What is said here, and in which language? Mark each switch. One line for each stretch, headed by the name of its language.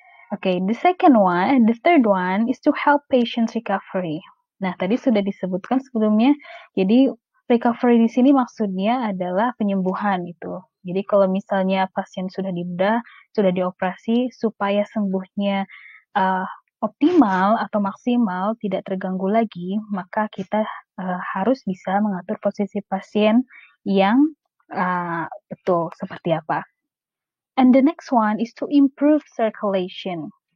English: Okay, the third one is to help patients recovery.
Indonesian: Nah, tadi sudah disebutkan sebelumnya, jadi recovery di sini maksudnya adalah penyembuhan itu. Jadi kalau misalnya pasien sudah dibedah, sudah dioperasi, supaya sembuhnya optimal atau maksimal, tidak terganggu lagi, maka kita harus bisa mengatur posisi pasien yang betul seperti apa.
English: And the next one is to improve circulation.